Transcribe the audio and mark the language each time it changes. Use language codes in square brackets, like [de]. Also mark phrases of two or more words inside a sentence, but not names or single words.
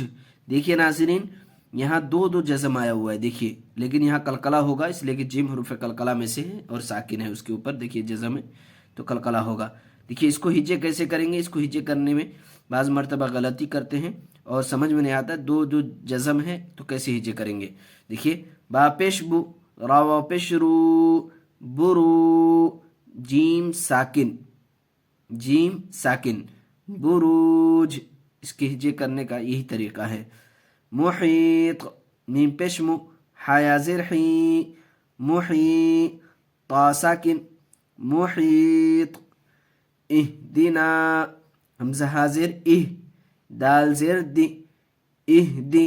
[ur] دیکھیے ناظرین، یہاں دو جزم آیا ہوا ہے دیکھیے، لیکن یہاں قلقلہ ہوگا اس لیے کہ جیم حروف قلقلہ میں سے ہے اور ساکن ہے اس کے اوپر، دیکھیے جزم ہے تو قلقلہ ہوگا. دیکھیے اس کو ہجے کیسے کریں گے، اس کو ہجے کرنے میں بعض مرتبہ غلطی کرتے ہیں اور سمجھ میں نہیں آتا دو جزم ہے تو کیسے ہجے کریں گے. دیکھیے با پیش بو، را وا پیش رو، برو. جیم ساکن، جیم ساکن، بروج. اس کے ہجے کرنے کا یہی طریقہ ہے. محیط، میم پیش مو، حیا زیر حی، محی. طا ساکن، محیط. اہدنا، حمزہ حاضر اہ، دال زیر دی، اہدی.